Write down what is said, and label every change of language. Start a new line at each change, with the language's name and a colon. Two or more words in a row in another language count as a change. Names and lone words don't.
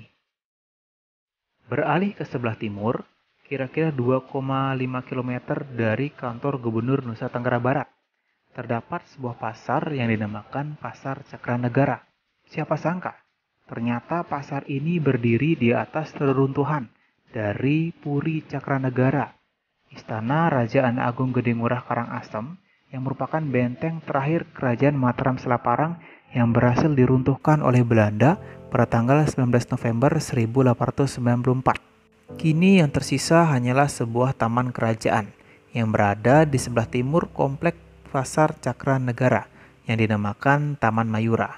Indonesian: Beralih ke sebelah timur, kira-kira 2,5 km dari kantor Gubernur Nusa Tenggara Barat, terdapat sebuah pasar yang dinamakan Pasar Cakranegara. Siapa sangka, ternyata pasar ini berdiri di atas reruntuhan dari Puri Cakranegara, istana Raja Anak Agung Gede Ngurah Karangasem, yang merupakan benteng terakhir Kerajaan Mataram Selaparang yang berhasil diruntuhkan oleh Belanda pada tanggal 19 November 1894. Kini yang tersisa hanyalah sebuah taman kerajaan yang berada di sebelah timur komplek Pasar Cakranegara yang dinamakan Taman Mayura.